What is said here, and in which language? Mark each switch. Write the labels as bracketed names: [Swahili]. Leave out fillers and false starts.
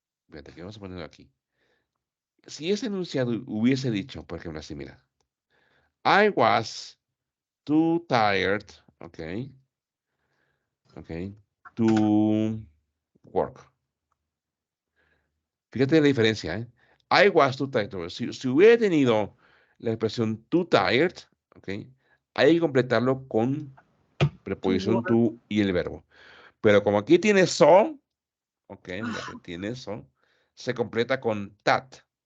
[Spanish] Fíjate que vamos a ponerlo aquí. Si ese enunciado hubiese dicho, por ejemplo, así, mira. [English] I was too tired, okay, okay, to work. [Spanish] Fíjate la diferencia, ¿eh? [English] I was too tired. [Spanish] Si hubiera tenido la expresión too tired, okay, hay que completarlo con [English] To [Spanish] preposición [English] work. [Spanish] to y el verbo. Pero como aquí tiene so, ok, fíjate, tiene so, se completa con that.